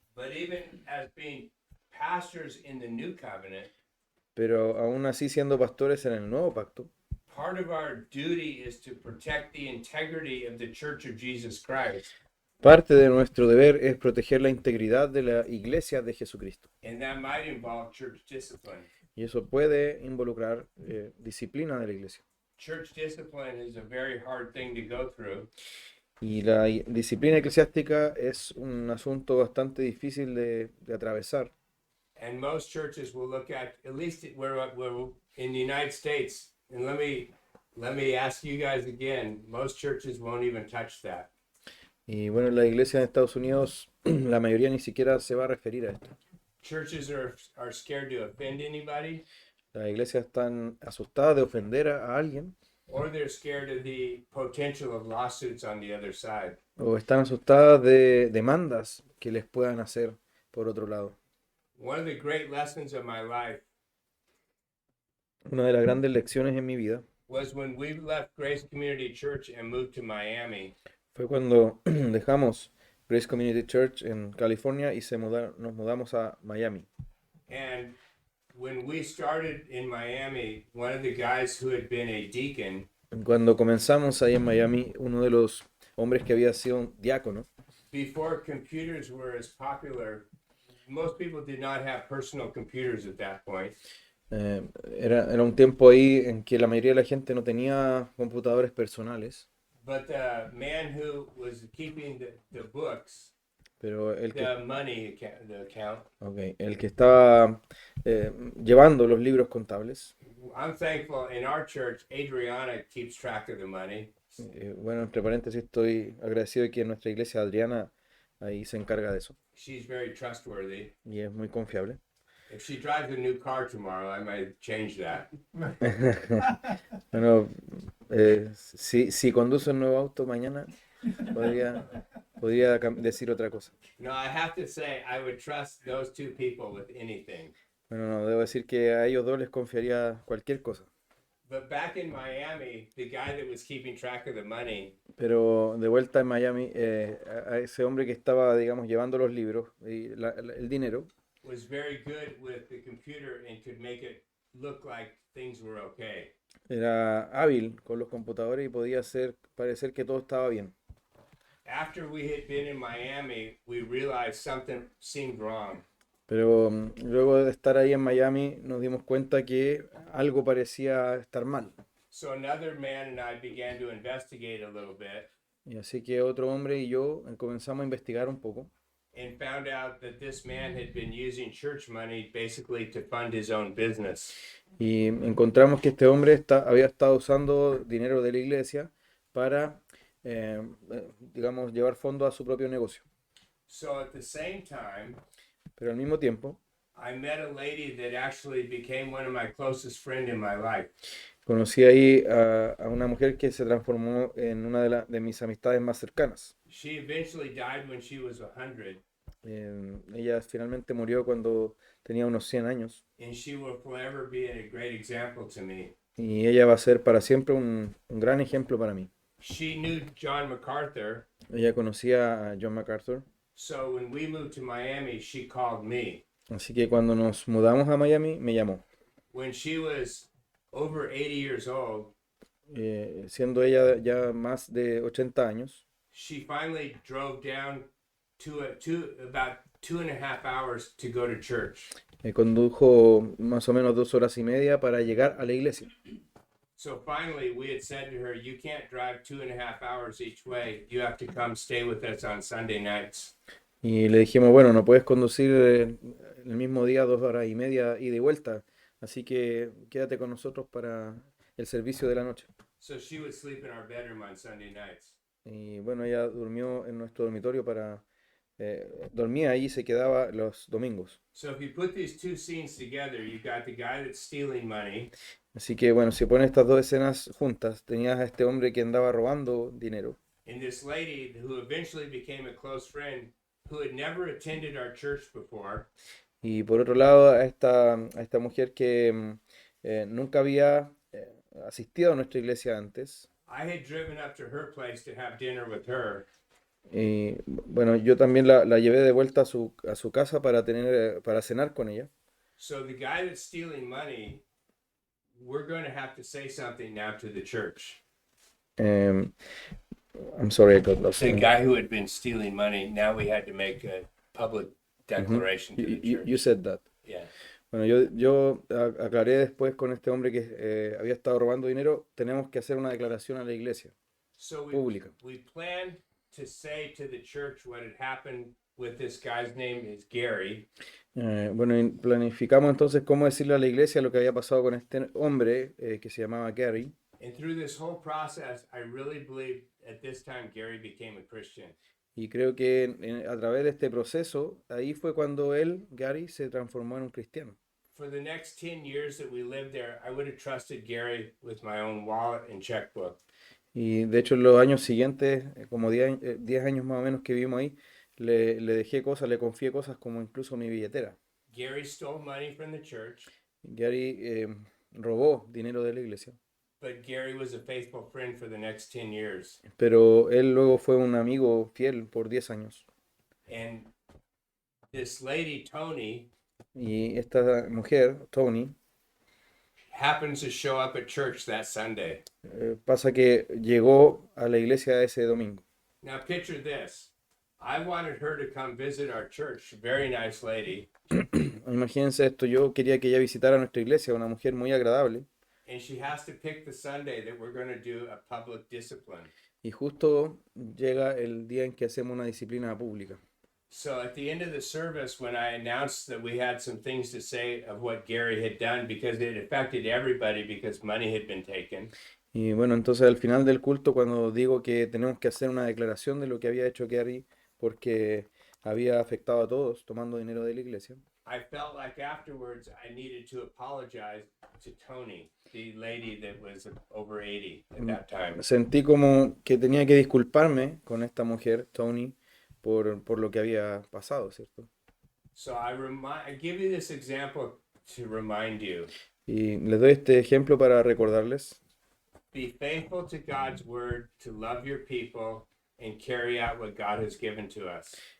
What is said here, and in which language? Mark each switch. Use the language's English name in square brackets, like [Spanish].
[English] But even as being pastors in the new covenant, [Spanish] pero aún así siendo pastores en el nuevo pacto, [English] part of our duty is to protect the integrity of the Church of Jesus Christ. [Spanish] parte de nuestro deber es proteger la integridad de la iglesia de Jesucristo. [English] And that might involve church discipline. [Spanish] Y eso puede involucrar disciplina de la iglesia. [English] Church discipline is a very hard thing to go through. [Spanish] Y la disciplina eclesiástica es un asunto bastante difícil de atravesar. [English] And most churches will look at least we're in the United States. And let me ask you guys again. Most churches won't even touch that. [Spanish] Y bueno, en la iglesia de Estados Unidos, la mayoría ni siquiera se va a referir a esto. [English] Churches are scared to offend anybody, [Spanish] Las iglesias están asustadas de ofender a alguien [English] or they're scared of the potential of lawsuits on the other side. [Spanish] o están asustadas de demandas que les puedan hacer por otro lado. [English] One of the great lessons of my life [Spanish] Una de las grandes lecciones en mi vida [English] was when we left Grace Community Church and moved to Miami. [Spanish] fue cuando dejamos Grace Community Church en California y nos mudamos a Miami. [English] And when we started in Miami, one of the guys who had been a deacon [Spanish] Cuando comenzamos ahí en Miami, uno de los hombres que había sido un diácono, [English] before computers were as popular, most people did not have personal computers at that point. [Spanish] eh, era un tiempo ahí en que la mayoría de la gente no tenía computadores personales, [English] But the man who was keeping the books, [Spanish] pero [English] the money account, the account, [Spanish] el que estaba llevando los libros contables, [English] I'm thankful in our church, Adriana keeps track of the money. [Spanish] bueno, entre paréntesis, estoy agradecido de que nuestra iglesia Adriana ahí se encarga de eso [English] She's very trustworthy. [Spanish] y es muy confiable. [English] If she drives a new car tomorrow, I might change that. [Spanish] Bueno, si conduce un nuevo auto mañana, podría, decir otra cosa. [English] No, I have to say, I would trust those two people with anything. [Spanish] Bueno, no, debo decir que a ellos dos les confiaría cualquier cosa. [English] But back in Miami, the guy that was keeping track of the money, [Spanish] Pero de vuelta en Miami, a ese hombre que estaba, digamos, llevando los libros y el dinero, [English] was very good with the computer and could make it look like things were okay. [Spanish] era hábil con los computadores y podía parecer que todo estaba bien. [English] After we had been in Miami, we realized something seemed wrong. [Spanish] Pero luego de estar ahí en Miami nos dimos cuenta que algo parecía estar mal. [English] So another man and I began to investigate a little bit [Spanish] Y así que otro hombre y yo comenzamos a investigar un poco [English] and found out that this man had been using church money basically to fund his own business. [Spanish] y encontramos que este hombre había estado usando dinero de la iglesia para, digamos, llevar fondo a su propio negocio. [English] So at the same time, [Spanish] Pero al mismo tiempo [English] I met a lady that actually became one of my closest friends in my life. [Spanish] conocí ahí a una mujer que se transformó en una de mis amistades más cercanas. [English] She eventually died when she was 100, [Spanish] Ella finalmente murió cuando tenía unos 100 años [English] and she will forever be a great example to me. [Spanish] y ella va a ser para siempre un gran ejemplo para mí. [English] She knew John MacArthur, [Spanish] Ella conocía a John MacArthur, [English] so when we moved to Miami, she called me. [Spanish] así que cuando nos mudamos a Miami me llamó. [English] When she was over 80 years old, [Spanish] Siendo ella ya más de 80 años, [English] she finally drove down to about 2.5 hours to go to church. [Spanish] condujo más o menos 2 horas y media para llegar a la iglesia. [English] So finally, we had said to her, "You can't drive 2.5 hours each way. You have to come stay with us on Sunday nights." [Spanish] Y le dijimos, bueno, no puedes conducir el mismo día 2 horas y media ida y vuelta, así que quédate con nosotros para el servicio de la noche. [English] So she would sleep in our bedroom on Sunday nights. [Spanish] Y bueno, ella durmió en nuestro dormitorio dormía ahí y se quedaba los domingos. [English] So if you put these two scenes together, you got the guy that's stealing money, [Spanish] Así que bueno, si pones estas dos escenas juntas, tenías a este hombre que andaba robando dinero [English] and this lady who eventually became a close friend who had never attended our church before. [Spanish] y por otro lado a esta mujer que nunca había asistido a nuestra iglesia antes. [English] I had driven up to her place to have dinner with her. [Spanish] Y bueno, yo también la llevé de vuelta a su casa para cenar con ella. [English] So the guy that's stealing money, we're going to have to say something now to the church. I'm sorry, I got lost. The guy who had been stealing money, now we had to make a public declaration to the church. You said that. Yeah. [Spanish] Bueno, yo aclaré después con este hombre que había estado robando dinero, tenemos que hacer una declaración a la iglesia [English] So [Spanish] pública. [English] we planned to say to the church what had happened with this guy's name is Gary. [Spanish] Bueno, y planificamos entonces cómo decirle a la iglesia lo que había pasado con este hombre que se llamaba Gary. [English] And through this whole process, I really believe at this time Gary became a Christian. [Spanish] Y creo que a través de este proceso, ahí fue cuando él, Gary, se transformó en un cristiano. [English] For the next 10 years that we lived there, I would have trusted Gary with my own wallet and checkbook. [Spanish] Y de hecho en los años siguientes, como 10 años más o menos que vivimos ahí, le dejé cosas, le confié cosas como incluso mi billetera. [English] Gary stole money from the church, [Spanish] Gary robó dinero de la iglesia, [English] but Gary was a faithful friend for the next 10 years. [Spanish] pero él luego fue un amigo fiel por 10 años. [English] And this lady, Tony, [Spanish] Y esta mujer, Tony, [English] happens to show up at church that Sunday. [Spanish] pasa que llegó a la iglesia ese domingo. [English] Now, picture this. I wanted her to come visit our church. Very nice lady. [Spanish] Imagínense esto, yo quería que ella visitara nuestra iglesia, una mujer muy agradable, [English] And she has to pick the Sunday that we're going to do a public discipline. [Spanish] y justo llega el día en que hacemos una disciplina pública. [English] So at the end of the service, when I announced that we had some things to say of what Gary had done, because it affected everybody because money had been taken, [Spanish] Y bueno, entonces al final del culto, cuando digo que tenemos que hacer una declaración de lo que había hecho Gary, porque había afectado a todos tomando dinero de la iglesia, [English] I felt like afterwards I needed to apologize to Tony, the lady that was over 80 at that time. [Spanish] sentí como que tenía que disculparme con esta mujer, Tony, por lo que había pasado, ¿cierto? [English] So I give you this example to remind you. [Spanish] Y les doy este ejemplo para recordarles: [English] Be faithful to God's word, to love your people, and carry out what God has given to us.